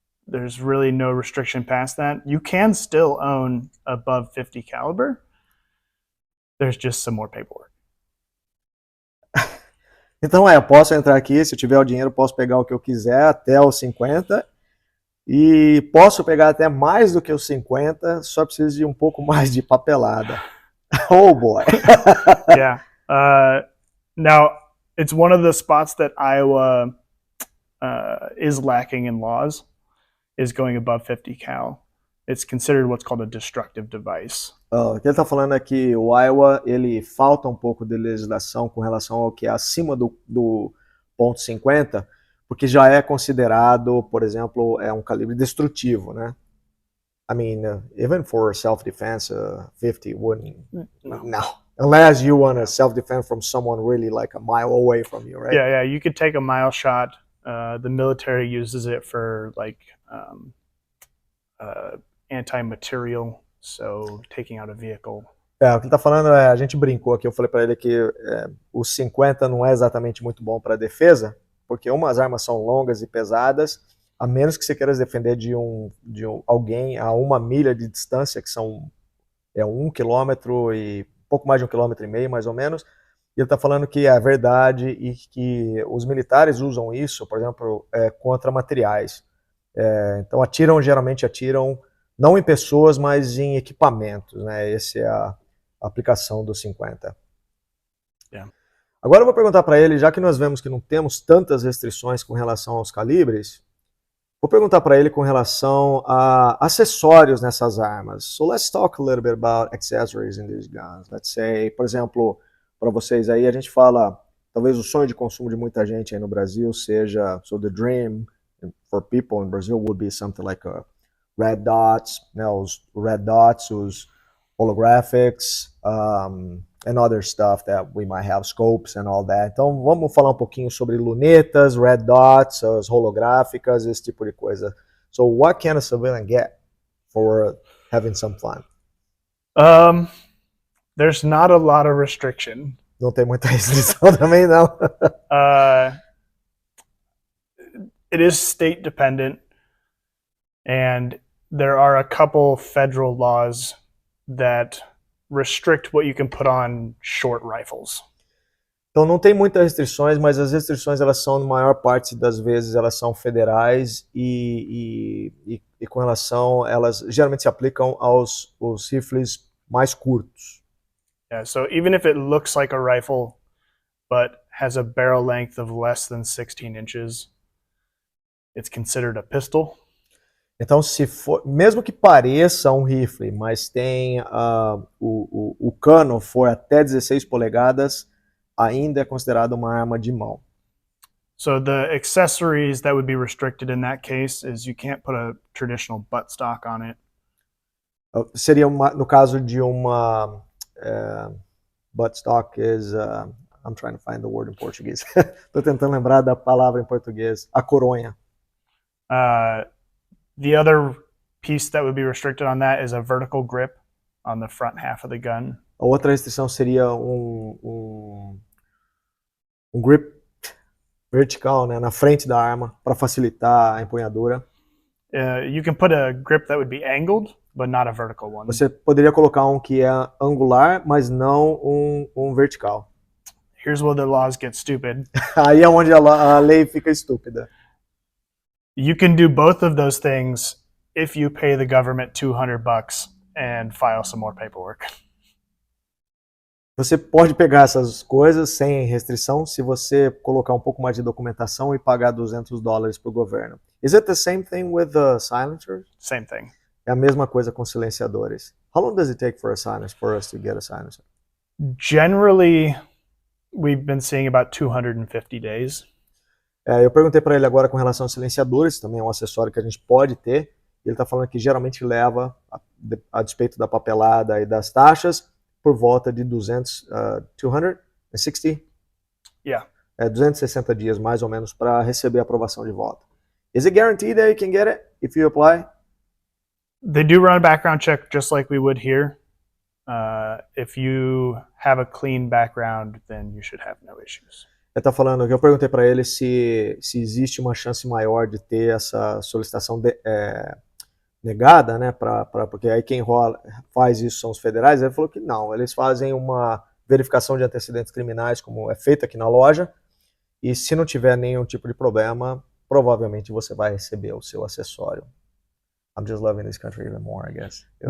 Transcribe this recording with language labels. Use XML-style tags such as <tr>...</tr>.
<en>There's really no restriction past that. You can still own above 50 caliber. There's just some more paperwork.</en> <pt>Então eu posso entrar aqui, se eu tiver o dinheiro, posso pegar o que eu quiser até os 50 e posso pegar até mais do que os 50, só preciso de um pouco mais de papelada.</pt> <en>Oh boy. Yeah. Now, it's one of the spots that Iowa is lacking in laws, is going above 50 cal. It's considered what's called a destructive device.</en> <pt>O que ele está falando é que o Iowa, ele falta um pouco de legislação com relação ao que é acima do ponto .50, porque já é considerado, por exemplo, um calibre destrutivo, né?</pt> <en>I mean, even for self-defense, 50 wouldn't. No. Unless you want to self-defend from someone really like a mile away from you, right? Yeah. You could take a mile shot. The military uses it for like anti-material, so taking out a vehicle.</en> <pt>O que ele está falando a gente brincou aqui, eu falei para ele que o 50 não é exatamente muito bom para defesa, porque umas armas são longas e pesadas, a menos que você queira se defender de alguém a 1 milha de distância, que são 1 quilômetro e pouco mais de 1,5 quilômetros, mais ou menos. E ele está falando que é verdade e que os militares usam isso, por exemplo, contra materiais. Então geralmente atiram não em pessoas, mas em equipamentos, né? Essa é a aplicação do 50.</pt> <en>Yeah.</en> <pt>Agora eu vou perguntar para ele, já que nós vemos que não temos tantas restrições com relação aos calibres, vou perguntar para ele com relação a acessórios nessas armas.</pt> <en>So let's talk a little bit about accessories in these guns. Let's say,</en> <pt>por exemplo, para vocês aí, a gente fala, talvez o sonho de consumo de muita gente aí no Brasil seja,</pt> <en>so the dream for people in Brazil would be something like a red dots, os red dots, os holographics, and other stuff that we might have, scopes and all that.</en> <pt>Então vamos falar um pouquinho sobre lunetas, red dots, as holográficas, esse tipo de coisa.</pt> <en>So what can a civilian get for having some fun? There's not a lot of restriction.</en> <pt>Não tem muita restrição também, não.</pt> <en>It is state dependent, and there are a couple federal laws that restrict what you can put on short rifles.</en> <pt>Então não tem muitas restrições, mas as restrições elas são, na maior parte das vezes, elas são federais e com relação, elas geralmente se aplicam aos rifles mais curtos.</pt> <en>Yeah, so even if it looks like a rifle, but has a barrel length of less than 16 inches, it's considered a pistol.</en> <pt>Então, se for, mesmo que pareça um rifle, mas tem o cano for até 16 polegadas, ainda é considerado uma arma de mão.</pt> <en>So the accessories that would be restricted in that case is you can't put a traditional buttstock on it.</en> <pt>Seria no caso de uma buttstock is</pt> <en>I'm trying to find the word in Portuguese.</en> <pt>Tô tentando lembrar da palavra em português. A coronha.</pt> <en>The other piece that would be restricted on that is a vertical grip on the front half of the gun.</en> <pt>A outra restrição seria um grip vertical, né, na frente da arma, para facilitar a empunhadura.</pt> <en>You can put a grip that would be angled, but not a vertical one.</en> <pt>Você poderia colocar um que é angular, mas não um vertical.</pt> <en>Here's where the laws get stupid.</en> <pt>Aí é onde a lei fica estúpida.</pt> <en>You can do both of those things if you pay the government $200 and file some more paperwork.</en> <pt>Você pode pegar essas coisas sem restrição se você colocar um pouco mais de documentação e pagar $200 para o governo.</pt> <en>Is it the same thing with the silencers? Same thing.</en> <pt>É a mesma coisa com silenciadores.</pt> <en>How long does it take for us to get a silencer? Generally, we've been seeing about 250 days.</en> <pt>Eu perguntei para ele agora com relação aos silenciadores, também é um acessório que a gente pode ter. Ele está falando que geralmente leva, a despeito da papelada e das taxas, por volta de 260?</pt> <en>Yeah.</en> <pt>260 dias, mais ou menos, para receber a aprovação de volta.</pt> <en>Is it guaranteed that you can get it if you apply? They do run a background check just like we would here. If you have a clean background, then you should have no issues.</en> <pt>Ele está falando que eu perguntei para ele se existe uma chance maior de ter essa solicitação negada, né? Porque aí quem faz isso são os federais. Ele falou que não, eles fazem uma verificação de antecedentes criminais, como é feito aqui na loja, e se não tiver nenhum tipo de problema, provavelmente você vai receber o seu acessório.</pt> <en>I'm just loving this country even more, I guess.</en>